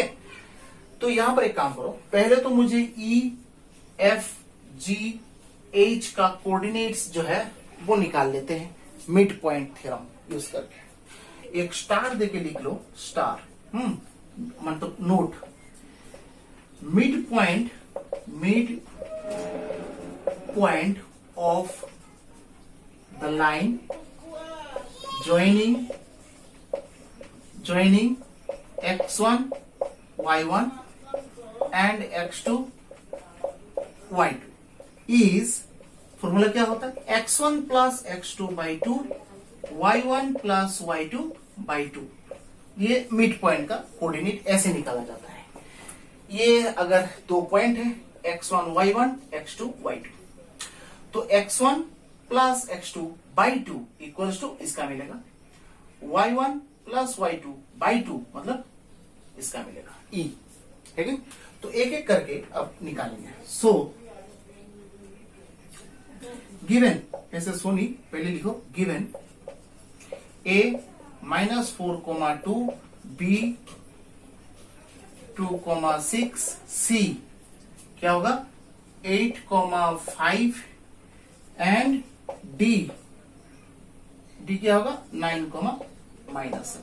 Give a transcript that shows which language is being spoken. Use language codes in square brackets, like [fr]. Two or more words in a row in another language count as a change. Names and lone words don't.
[hi] तो यहां पर एक काम करो, पहले तो मुझे ई एफ जी एच का कोऑर्डिनेट्स जो है वो निकाल लेते हैं [en] mid point theorem [hi] यूज करके। एक स्टार देके लिख लो, स्टार मतलब नोट, मिड [en] point of the line joining x1 y1 and x2 y2 is, [hi] फॉर्मूला क्या होता है, [en] x1 plus x2 by 2 y1 plus y2 by 2. [hi] ये [en] mid point [hi] का कोऑर्डिनेट ऐसे निकाला जाता है। ये अगर 2 पॉइंट है x1 y1 x2 y2, तो [en] x1 plus x2 by 2 equals to [hi] इसका मिलेगा [en] y1 plus y2 by 2, [hi] मतलब इसका मिलेगा e, ठीक है। तो एक एक करके अब निकालेंगे। [en] so given, [hi] ऐसे सोनी पहले लिखो, गिवन a -4,2 b 2,6 c क्या होगा 8,5 एंड d क्या होगा 9,-7।